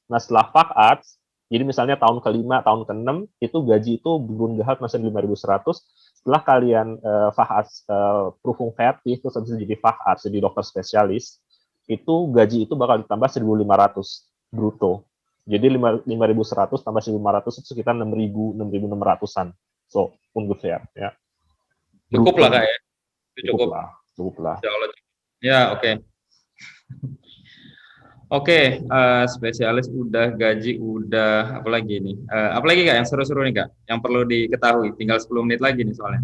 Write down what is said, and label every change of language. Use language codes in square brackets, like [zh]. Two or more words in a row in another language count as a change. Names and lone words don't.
[id] Nah setelah Facharzt, jadi misalnya tahun ke-5, tahun ke-6, itu gaji itu Grundgehalt masih 5.100. Setelah kalian [de] Facharzt Prüfung fertig, [id] terus habis itu jadi Facharzt, jadi dokter spesialis, itu gaji itu bakal ditambah 1.500 bruto. Jadi 5.100 tambah 1.500 itu sekitar 6.600-an. [de] So, ungefähr ya. [id] Cukup lah Kak ya. Cukup lah. Ya, oke. Oke, spesialis udah, gaji udah, apalagi nih? Apalagi Kak yang seru-seru nih Kak, yang perlu diketahui. Tinggal 10 menit lagi nih soalnya.